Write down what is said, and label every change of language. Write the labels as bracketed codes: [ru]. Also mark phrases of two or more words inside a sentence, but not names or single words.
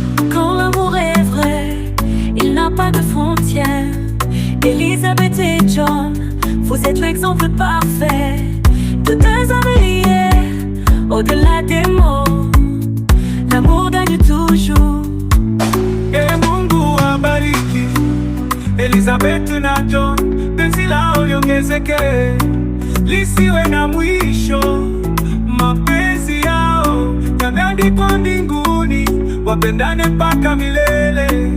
[fr] Quand l'amour est vrai, il n'a pas de frontières. Elizabeth et John, vous êtes l'exemple parfait de deux âmes liées au-delà des mots. L'amour gagne toujours. [sw] Ee Mungu abariki Elizabeth na John, penzi lao liongezeke, lisiwe na mwisho. Mapenzi yao yameandikwa mbinguni, wapendane mpaka milele.